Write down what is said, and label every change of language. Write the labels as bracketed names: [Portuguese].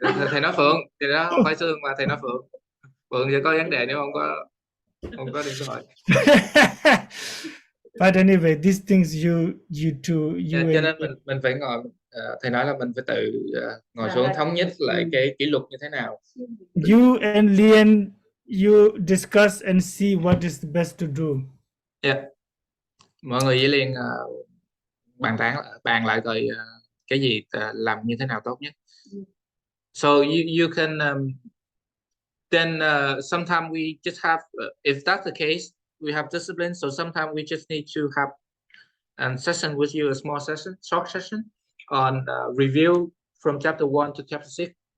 [Vietnamese] Thầy nói Phượng, thì đó không phải Sương mà thầy nói Phượng. Phượng sẽ có vấn đề nếu không có điện thoại. [English] But anyway, these things you [Vietnamese] cho nên mình phải ngồi, thầy nói là mình phải tự ngồi xuống thống nhất lại cái kỷ luật như thế nào. [English] You and Lian, you discuss and see what is the best to do. Yeah. [Vietnamese] Mọi người với Liên bàn lại rồi cái gì làm như thế nào tốt nhất. [English] So you can then sometimes we just have if that's the case, we have discipline, so sometimes we just need to have a session with you, a small session, short session on review from chapter 1 to chapter 6.